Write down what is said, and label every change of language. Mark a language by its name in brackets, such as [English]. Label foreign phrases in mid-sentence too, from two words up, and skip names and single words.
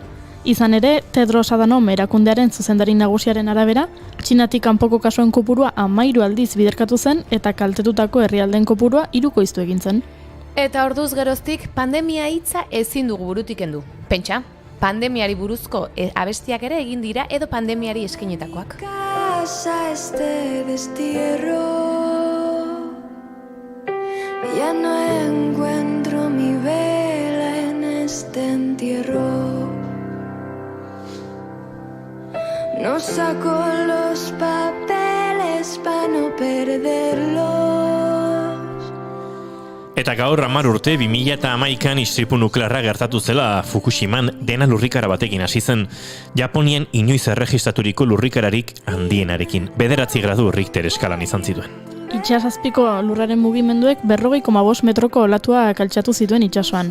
[Basque] Izan ere, Tedros Adhanom erakundearen zuzendari nagusiaren arabera, Txinatik kanpoko kasuen kopurua 13 aldiz biderkatu zen eta kaltetutako herrialdeen kopurua 3koiztu egin zen. Eta orduz geroztik pandemia hitza ezin dugu burutik kendu. Pentsa, pandemiari buruzko abestiak ere egin dira edo pandemiari eskenetakoak. [Spanish] Casa este destierro, ya no encuentro mi vela en este entierro. No saco los papeles para no perderlos. [Basque] Eta gaur 10 urte 2011an istripu nuklearra gertatu zela Fukushiman dena lurrikara batekin hasi zen. Japonian inoiz erregistraturiko lurrikararik handienarekin. 9 gradu Richter eskalan izan zituen. Itsasazpiko lurraren mugimenduek 40,5 metroko olatua kaltsatu zituen itsasoan.